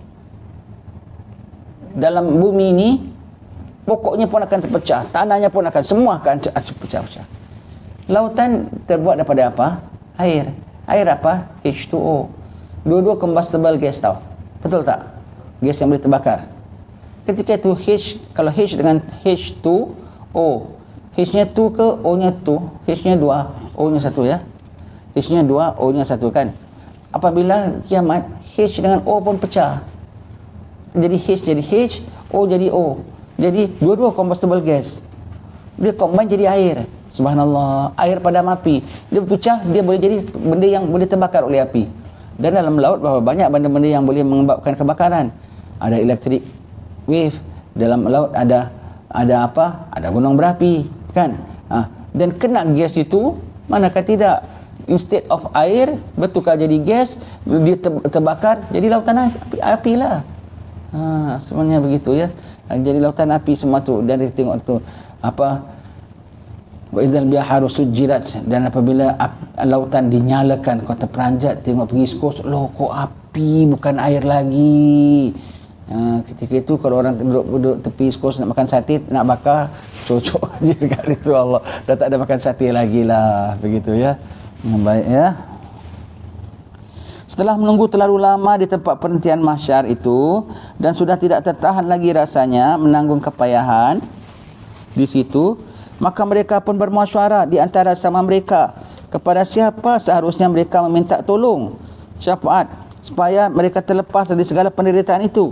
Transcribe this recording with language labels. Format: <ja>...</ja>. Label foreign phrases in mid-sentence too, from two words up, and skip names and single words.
<ms>Dalam bumi ini pokoknya pun akan terpecah, tanahnya pun akan, semua akan pecah. Lautan terbuat daripada apa? Air. Air apa? H2O. Dua-dua</ms> <en>combustible gas</en> <ms>tau. Betul tak? Gas yang boleh terbakar. Ketika itu kalau H dengan H2O, H-nya 2 ke O-nya 2? H-nya 2, O-nya 1 ya. H-nya 2, O-nya 1 kan. Apabila kiamat, H dengan O pun pecah. Jadi H jadi H, O jadi O. Jadi dua-dua</ms> <en>combustible gas.</en> <ms>Dia combine jadi air. Subhanallah, air padam api. Dia pecah, dia boleh jadi benda yang boleh terbakar oleh api. Dan dalam laut berapa banyak benda-benda yang boleh menyebabkan kebakaran. Ada elektrik wave, dalam laut ada apa? Ada gunung berapi, kan? Dan kena gas itu, manakah tidak?</ms> <en>Instead of</en> <ms>air bertukar jadi gas, dia terbakar jadi lautan api lah. Semuanya begitu ya. Jadi lautan api semua tu. Dan dia tengok tu apa,</ms> <ar>وإذا البحار سجرت,</ar> <ms>dan apabila lautan dinyalakan, kau terperanjat tengok pergi East Coast, loh kok api bukan air lagi. Ketika itu kalau orang duduk tepi East Coast nak makan sate, nak bakar, cocok je dekat itu, Allah dah tak ada makan sate lagi lah, begitu ya. Baik ya. Setelah menunggu terlalu lama di tempat penantian mahsyar itu, dan sudah tidak tertahan lagi rasanya menanggung kepayahan di situ, maka mereka pun bermusyawarah di antara sama mereka, kepada siapa seharusnya mereka meminta tolong, syafaat, supaya mereka terlepas dari segala penderitaan itu.</ms>